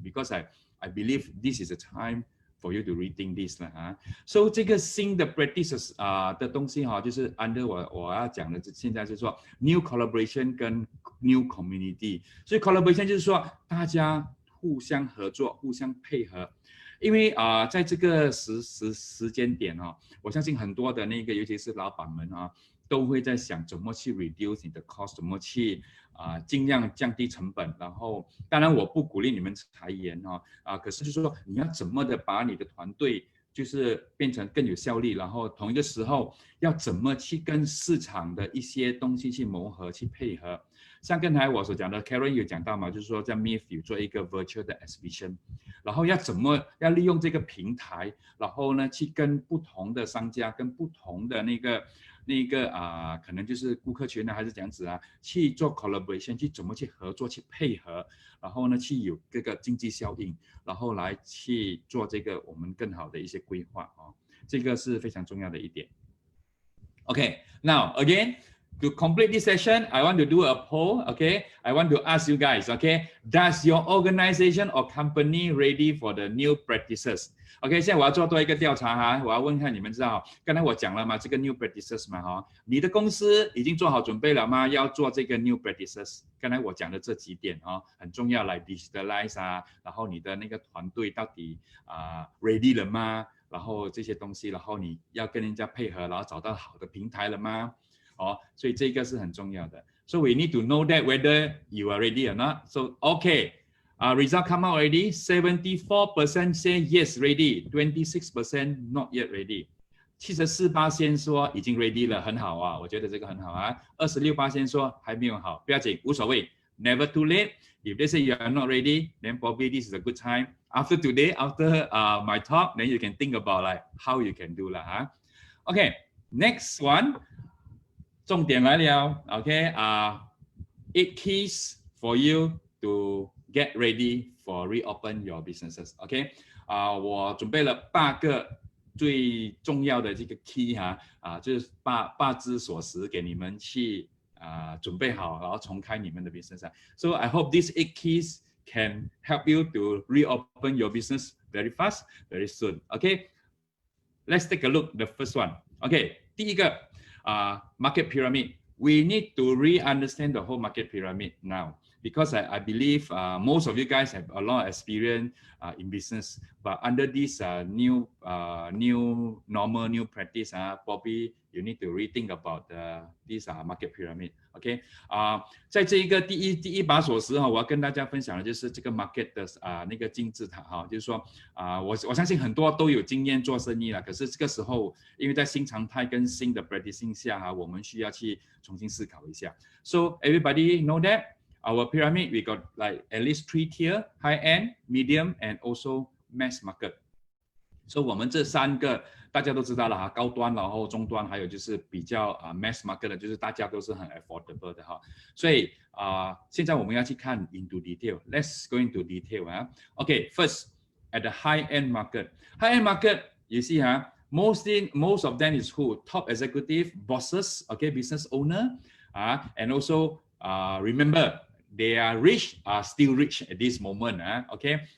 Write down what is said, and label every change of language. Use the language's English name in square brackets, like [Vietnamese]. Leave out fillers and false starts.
[English] Because I believe this is a time for you to rethink this [Chinese] 啦So 这个新的 practices 的东西就是 under 我要讲的现在就是说 new collaboration 跟 new community。所以 collaboration 就是说大家互相合作、互相配合。因为在这个时间点我相信很多的那个，尤其是老板们都会在想怎么去 reduce 你的 cost， 怎么去尽量降低成本。然后，当然我不鼓励你们裁员可是就是说你要怎么的把你的团队就是变成更有效率，然后同一个时候要怎么去跟市场的一些东西去磨合、去配合。像刚才我所讲的 Karen 有讲到嘛，就是说在 MIFF 有做一个 virtual 的 exhibition， 然后要利用这个平台，然后呢去跟不同的商家、跟不同的那个可能就是顾客群还是这样子去做 collaboration， 去怎么去合作、去配合，然后呢去有这个经济效应，然后来去做这个我们更好的一些规划这个是非常重要的一点。 [English] Okay, now again, to complete this session, I want to do a poll. Okay, I want to ask you guys. Okay, does your organization or company ready for the new practices? [Chinese] OK， 现在我要做多一个调查我要问看你们知道，刚才我讲了嘛，这个 new practices 嘛你的公司已经做好准备了吗？要做这个 new practices。刚才我讲的这几点很重要，来 digitalize 然后你的那个团队到底ready 了吗？然后这些东西，然后你要跟人家配合，然后找到好的平台了吗？所以这个是很重要的。 [English] So we need to know that whether you are ready or not. So OK。result come out already. 74% say yes ready, 26% not yet ready. [Chinese] 74% 说已经 ready 了，很好我觉得这个很好26% 说还没有好，不要紧，无所谓 ， [English] never too late. If they say you are not ready, then probably this is a good time. After today, after my talk, then you can think about like how you can do Okay, next one. [Chinese] 重点来了 [English] ，OK 8 keys for you to get ready for reopen your businesses. [Chinese] OK 我准备了8个最重要的这个 key 就是8只锁匙给你们去准备好，然后重开你们的 business [English] So I hope these 8 keys can help you to reopen your business very fast, very soon. OK, let's take a look. The first one. [Chinese] OK, 第一个。market pyramid. [English] We need to re-understand the whole market pyramid now because I believe most of you guys have a lot of experience in business, but under this new normal, new practice, probably you need to rethink about this market pyramid. [Chinese] OK， 在这一个第一把锁匙我要跟大家分享的就是这个 market 的那个金字塔就是说我相信很多都有经验做生意了，可是这个时候因为在新常态跟新的 practicing 下我们需要去重新思考一下。 [English] So everybody know that our pyramid we got like at least 3 tier: high end, medium, and also mass market. [Chinese] So 我们这3个大家都知道了高端然后中端还有就是比较mass market 的，就是大家都是很 affordable 的所以现在我们要去看 into detail. [English] Let's go into detail Okay, first at the high end market. High end market, you see most of them is who? Top executive, bosses, okay, business owner, and also remember they are rich, are still rich at this moment, okay?